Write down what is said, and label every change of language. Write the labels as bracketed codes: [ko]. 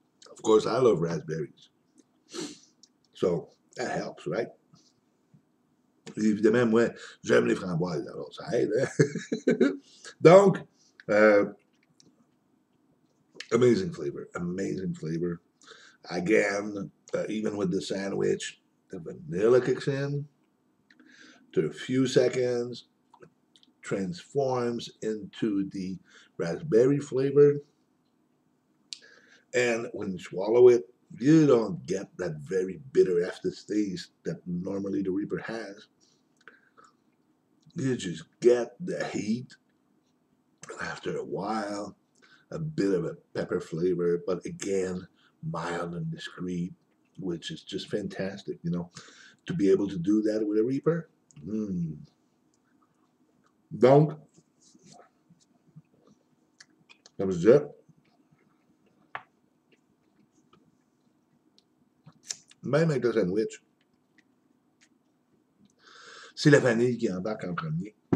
[en] Of course, I love raspberries. So that helps, right? [fr] Évidemment, moi, j'aime les framboises, alors ça aide. [en] Hein? Donc, amazing flavor, amazing flavor. Again, even with the sandwich, the vanilla kicks in. To a few seconds, transforms into the raspberry flavor. And when you swallow it, you don't get that very bitter aftertaste that normally the Reaper has. You just get the heat. After a while, a bit of a pepper flavor, but again, mild and discreet, which is just fantastic, you know, to be able to do that with a Reaper. Mm. [fr] Donc, comme je disais, même avec le sandwich, c'est la vanille qui embarque en premier.